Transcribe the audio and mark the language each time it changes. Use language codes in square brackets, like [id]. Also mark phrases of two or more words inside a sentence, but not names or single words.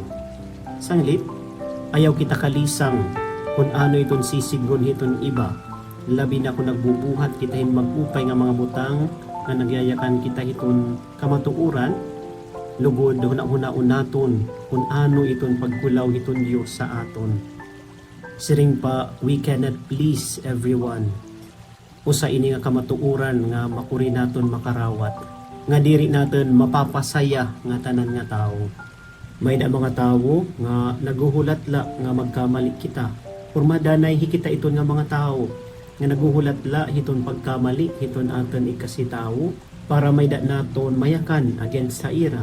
[war] Sanglit, ayaw kita kalisang kung ano iton sisigron iton iba. Labi na kung nagbubuhat kita hin magupay nga mga butang nga nagyayakan kita iton kamatuuran, lugod huna-hunaon naton kung ano iton pagkulaw iton Dios sa aton. Siring pa, [en] we cannot please everyone. [war] Usa ini nga kamatuuran nga makuri naton makarawat, nga diri naton mapapasaya nga tanan nga tao. May na mga tawo nga naguhulatla nga magkamali kita. Purmadanay hikita iton nga mga tao nga naguhulatla hiton pagkamali hiton aton ikasitawo para may da naton mayakan against sa ira.